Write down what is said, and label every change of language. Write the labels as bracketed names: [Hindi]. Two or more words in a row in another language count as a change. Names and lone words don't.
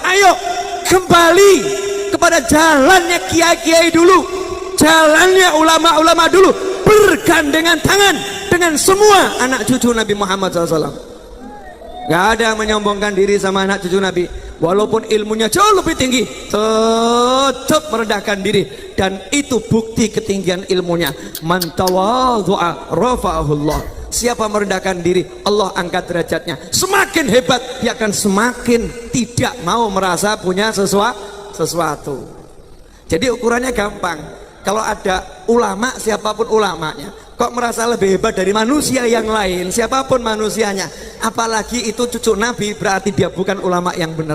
[Indonesian] Ayo kembali kepada jalannya kiai-kiai dulu, jalannya ulama-ulama dulu, bergandengan tangan dengan semua anak cucu Nabi Muhammad SAW. Gak ada yang menyombongkan diri sama anak cucu Nabi, walaupun ilmunya jauh lebih tinggi, tetap merendahkan diri, dan itu bukti ketinggian ilmunya. [Arabic] من تواضع رفعه الله. [Indonesian] Siapa merendahkan diri, Allah angkat derajatnya. Semakin hebat, dia akan semakin tidak mau merasa punya sesuatu. Jadi ukurannya gampang. Kalau ada ulama, siapapun ulamanya, kok merasa lebih hebat dari manusia yang lain, siapapun manusianya, apalagi itu cucu Nabi, berarti dia bukan ulama yang benar.